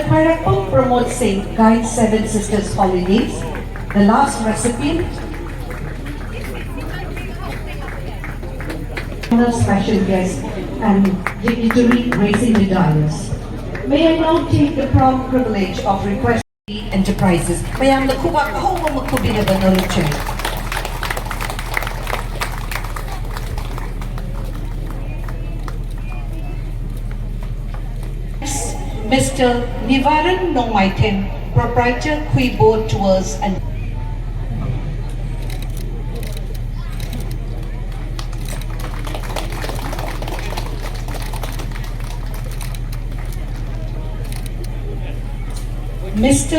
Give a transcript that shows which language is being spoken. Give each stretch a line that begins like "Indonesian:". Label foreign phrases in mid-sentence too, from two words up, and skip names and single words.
English: Khairapum Pramod Singh, Guide Seven Sisters Holidays. The last recipient. Special guest and dignitary raising medallions. May I now take the proud privilege of requesting enterprises. Mayam nakuha kahong mamakubina ba na lutsay? Mr. Nivaran Nongmaiten, Proprietor Quibo Tours and Mr.